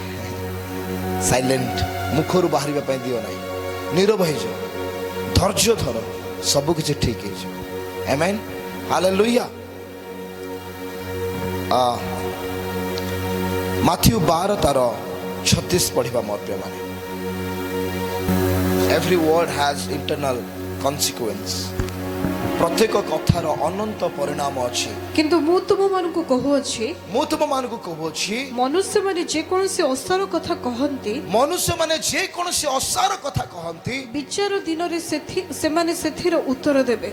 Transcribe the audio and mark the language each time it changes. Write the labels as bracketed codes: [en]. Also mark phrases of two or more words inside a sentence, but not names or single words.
[or] ସାଇଲେଣ୍ଟ, ମୁଖରୁ ବାହାରିବା ପାଇଁ ଦିଅ ନାହିଁ, ନୀରବ ହେଇଯାଅ, ଧୈର୍ଯ୍ୟ ଧର, ସବୁ କିଛି ଠିକ ହେଇଯିବ। ଆମେନ୍, ହାଲେଲୁୟା। ମାଥ୍ୟୁ 12 ତାର 36 ପଢିବା ମୋର ପ୍ରିୟମାନେ। [en] Every word has internal consequence. [or] ପ୍ରତ୍ୟେକ କଥାର ଅନନ୍ତ ପରିଣାମ ଅଛି। କିନ୍ତୁ ମୁଁ ତୁମମାନଙ୍କୁ କହୁଅଛି, ମନୁଷ୍ୟମାନେ ଯେକୌଣସି ଅସାର କଥା କହନ୍ତି, ମନୁଷ୍ୟମାନେ ଯେକୌଣସି ଅସାର କଥା କହନ୍ତି, ବିଚାର ଦିନରେ ସେମାନେ ସେଥିର ଉତ୍ତର ଦେବେ।